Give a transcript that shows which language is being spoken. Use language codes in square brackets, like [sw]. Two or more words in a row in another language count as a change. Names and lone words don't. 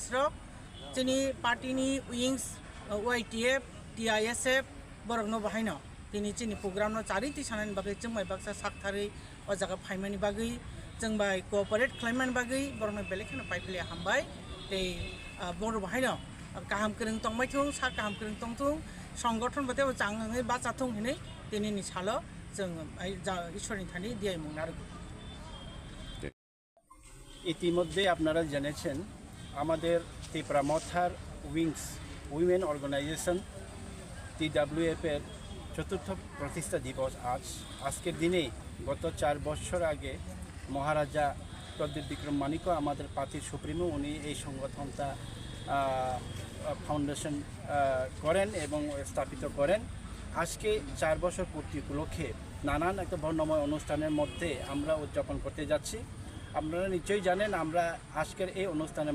[trp] रक जोंनि पार्टीनि विंग्स YTF TISF बरगनो बाहायनो दिनै जोंनि प्रग्राम नो चारिति सानानि बागै जों माइबाक्सा साकथारै अ जागा फायमानि बागै जों बाय कोअपारेट खालामनायनि बागै बरनो बेलेखाना पाइफले हामबाय ते बर बाहायनो गाहाम करं तंबायथुं सा गाहाम करं तंथुं संगठन बते जाङै बाचाथुं हिनै दिनैनि सालो जों ईश्वरनि थानि दियाय मुंनार [bn] ইতিমধ্যে আপনারা জেনেছেন আমাদের ত্রিপুরামথার [en] wings women organisation [bn] TWF এর চতুর্থ প্রতিষ্ঠা দিবস আজকের দিনে গত 4 বছর আগে মহারাজা প্রদীপ বিক্রম মানিক আমাদের পার্টির সুপ্রিমো উনি এই সংগঠনটা ফাউন্ডেশন করেন এবং স্থাপিত করেন আজকে 4 বছর পূর্তি উপলক্ষে নানান একটা বর্ণময় অনুষ্ঠানের মধ্যে আমরা উদযাপন করতে যাচ্ছি আপনারা নিশ্চয়ই জানেন আমরা আজকের এই অনুষ্ঠানের